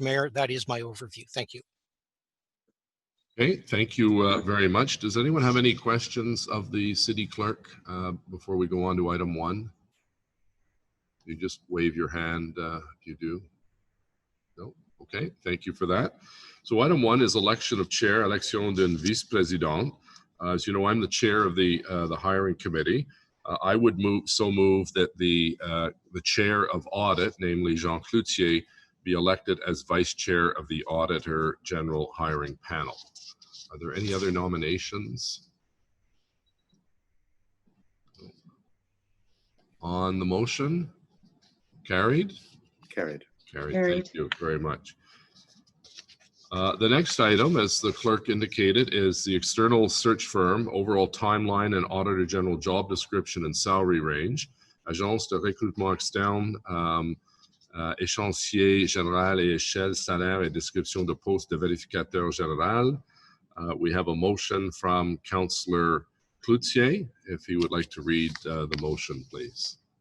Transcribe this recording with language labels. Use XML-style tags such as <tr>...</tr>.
<en>Mayor, that is my overview. Thank you. Okay, thank you very much. Does anyone have any questions of the city clerk before we go on to item 1? You just wave your hand if you do. No? Okay, thank you for that. So item 1 is election of chair,</en> <fr>élection d'une vice-présidente.</fr> <en>As you know, I'm the chair of the hiring committee. I would move that the chair of audit, namely Jean Cloutier, be elected as vice chair of the auditor general hiring panel. Are there any other nominations? On the motion? Carried? Carried. Carried. Thank you very much. The next item, as the clerk indicated, is the external search firm, overall timeline and auditor general job description and salary range.</en> <fr>Agence de recrutement externe, échéancier général et échelle, salaire et description de poste de vérificateur général.</fr> <en>We have a motion from Councillor Cloutier. If he would like to read the motion, please.</en>